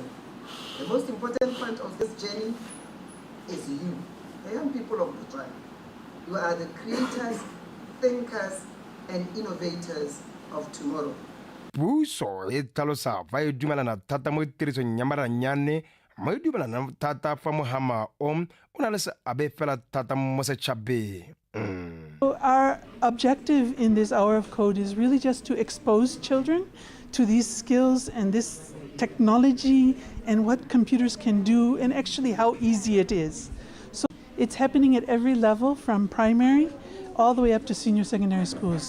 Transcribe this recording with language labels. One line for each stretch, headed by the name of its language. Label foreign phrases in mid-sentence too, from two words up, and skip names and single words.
English: The most important part of this journey is you, the young people of the tribe. You are the creators, thinkers, and innovators of tomorrow.
Tswana: Puso e tlhalosa fa e dumelana thata mo tirisong ya maranyane mo e dumelana thata fa mohama o na le seabe fela thata mo setšhabeng.
English: So our objective in this Hour of Code is really just to expose children to these skills and this technology and what computers can do and actually how easy it is. So it's happening at every level from primary all the way up to senior secondary schools.